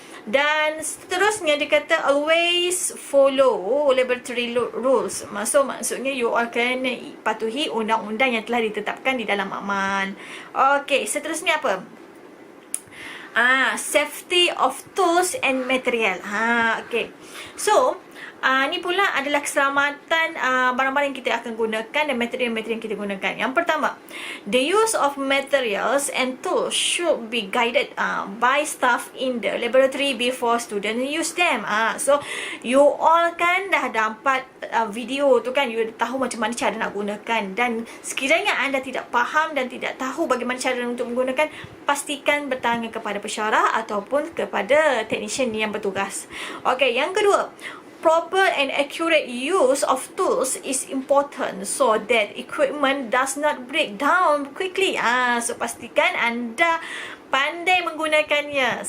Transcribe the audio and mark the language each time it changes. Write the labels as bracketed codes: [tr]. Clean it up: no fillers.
[ms] Dan seterusnya dia kata [en] always follow laboratory rules. [ms] Maksudnya you all kena patuhi undang-undang yang telah ditetapkan di dalam amal. Okey, seterusnya apa? [en] Safety of tools and material. Okay. [ms] So, ni pula adalah keselamatan barang-barang yang kita akan gunakan dan material-material yang kita gunakan. Yang pertama, [en] the use of materials and tools should be guided by staff in the laboratory before students use them. [ms] So, you all kan dah dapat video tu kan, you tahu macam mana cara nak gunakan. Dan sekiranya anda tidak faham dan tidak tahu bagaimana cara untuk menggunakan, pastikan bertanya kepada pensyarah ataupun kepada technician yang bertugas. Okey, yang kedua, [en] proper and accurate use of tools is important so that equipment does not break down quickly. [ms] So pastikan anda pandai menggunakannya.